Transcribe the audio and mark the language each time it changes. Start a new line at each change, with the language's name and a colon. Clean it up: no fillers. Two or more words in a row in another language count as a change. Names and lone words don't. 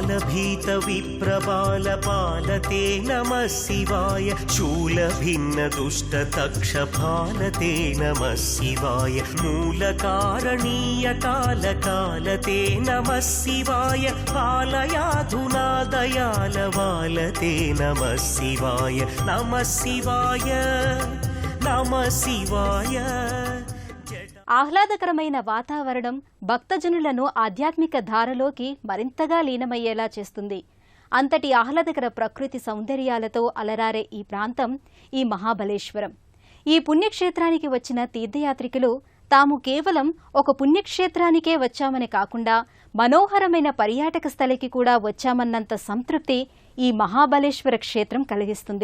Sanskrit: भीतविप्रबालपालते नमः शिवाय शूलभिन्नदुष्टतक्षपालते नमः शिवाय मूलकारणीयकालकालते नमः शिवाय पालयाधुना दयालवालते नमः शिवाय नमः शिवाय नमः शिवाय।
Telugu: ఆహ్లాదకరమైన వాతావరణం భక్తజనులను ఆధ్యాత్మిక ధారలోకి మరింతగా లీనమయ్యేలా చేస్తుంది. అంతటి ఆహ్లాదకర ప్రకృతి సౌందర్యాలతో అలరారే ఈ ప్రాంతం ఈ మహాబలేశ్వరం. ఈ పుణ్యక్షేత్రానికి వచ్చిన తీర్థయాత్రికులు తాము కేవలం ఒక పుణ్యక్షేత్రానికే వచ్చామని కాకుండా మనోహరమైన పర్యాటక స్థలికి కూడా వచ్చామన్నంత సంతృప్తి ఈ మహాబలేశ్వర క్షేత్రం కలిగిస్తుంది.